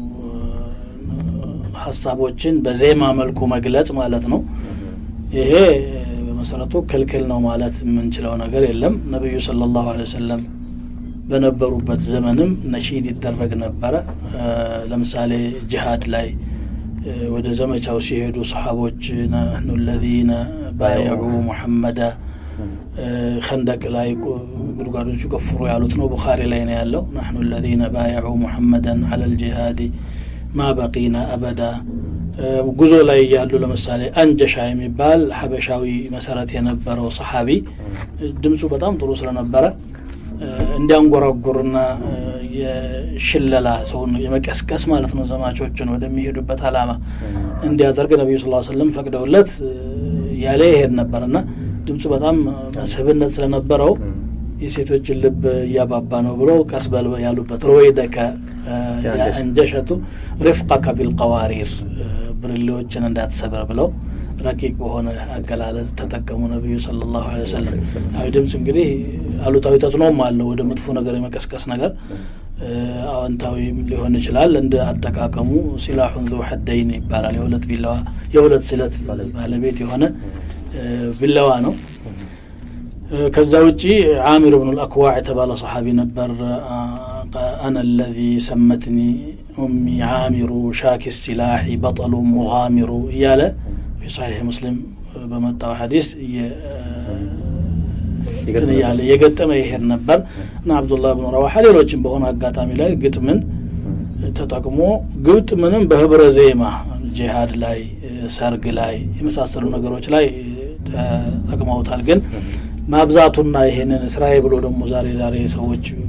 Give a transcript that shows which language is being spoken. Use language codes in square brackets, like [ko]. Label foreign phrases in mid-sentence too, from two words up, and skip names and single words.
[am] ሐሳቦችን በዜማ መልኩ መግለጽ ማለት ነው ይሄ በመሰረቱ ክልክል ነው ማለት የምንችለው ነገር የለም ነብዩ [ar] صلى الله عليه وسلم [am] በነበሩበት ዘመንም ነሺድ ይደረግ ነበር ለምሳሌ ጂሃድ ላይ ወደ ዘመቻው ሲሄዱ ሰሃቦች [ar] نحن الذين بايعوا محمدا [am] خندق ላይ ጉድጓዶቹ ከፍሩ ያሉት ነው ቡኻሪ ላይ ነው ያለው [ar] نحن الذين بايعوا محمدا على الجهاد ما بقينا ابدا [am] ጉዞ ላይ ያሉ ለምሳሌ አንጀሻ የሚባል ሐበሻዊ መሰረት የነበረው ሰሃቢ ድምጹ በጣም ጥሩ ስለነበረ እንዲያንጎራጉርና የሽለላ ሰውን የመቀስቀስ ማለት ነው ዘማቾችን ወደሚሄዱበት አላማ እንዲያደርግ ነብዩ [ar] صلى الله عليه وسلم [am] ፈቅደውለት ያለ ይሄድ ነበርና ድምጹ በጣም መስህብነት ስለነበረው የሴቶችን ልብ ያባባ ነው ብሎ ቀስበል ያሉበት [ar] رويدك أنجشة رفقك بالقوارير [am] ብርሌዎችን እንዳትሰበር ብለው ረቂቅ በሆነ አገላለጽ ተጠቀሙ ነብዩ [ar] صلى الله عليه وسلم [am] አይ ድምጽ እንግዲህ አሉታዊ ተጽዕኖም አለው ወደ መጥፎ ነገር የመቀስቀስ ነገር አዎንታዊም ሊሆን ይችላል እንደ አጠቃቀሙ ሲላሁን [ar] ذو حدين [am] ይባላል የሁለት ቢላዋ የሁለት ስለት ባለቤት የሆነ ቢላዋ ነው ከዛ ውጪ ዓሚር ኢብኑ አልአክዋዕ ተባለ ሰሃቢ ነበር [ar] انا الذي سمتني امي عامر شاك السلاح بطل مغامر ياله في صحيح مسلم [am] በመጣው ሐዲስ ያለ የገጠመ ይሄድ ነበር እና አብዱላህ ኢብኑ ረዋሃ ሌሎችም በሆነ አጋጣሚ ላይ ግጥምን ተጠቅሞ ግጥምንም በህብረ ዜማ ጂሃድ ላይ ሰርግ ላይ የመሳሰሉ ነገሮች ላይ ተጠቅመውታል ግን ማብዛቱና ይሄንን እስራኤል ብሎ ደግሞ ዛሬ ሰዎች